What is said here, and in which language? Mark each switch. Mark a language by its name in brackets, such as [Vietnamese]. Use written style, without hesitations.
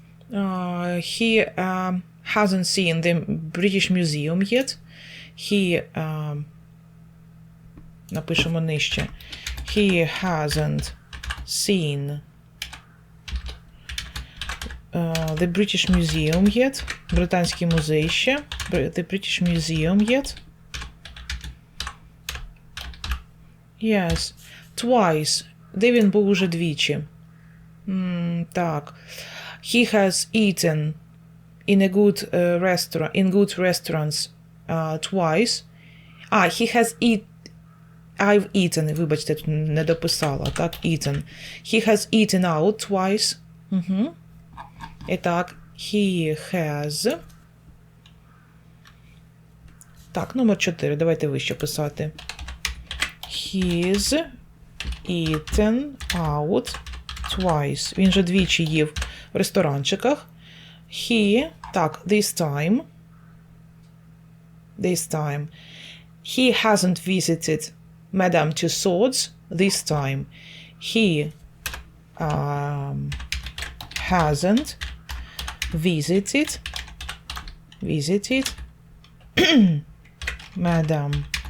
[English] He hasn't seen the British Museum yet. [Ukrainian] He, напишемо нижче. [English] He hasn't seen the British Museum yet. [Ukrainian] Британський музей ще. [English] The British Museum yet. Yes. Twice. [Ukrainian] Де він був уже двічі? Так. [English] He has eaten in a good good restaurants twice. He has I've eaten. [Ukrainian] Вибачте, тут не дописала. [English] Так, eaten. He has eaten out twice. І так, he has... [Ukrainian] Так, номер 4. Давайте вище писати. [English] He's eaten out twice. [Ukrainian] Він же двічі їв в ресторанчиках. [English] Так, this time. He hasn't visited Madame Tussauds this time. He hasn't visited Madame.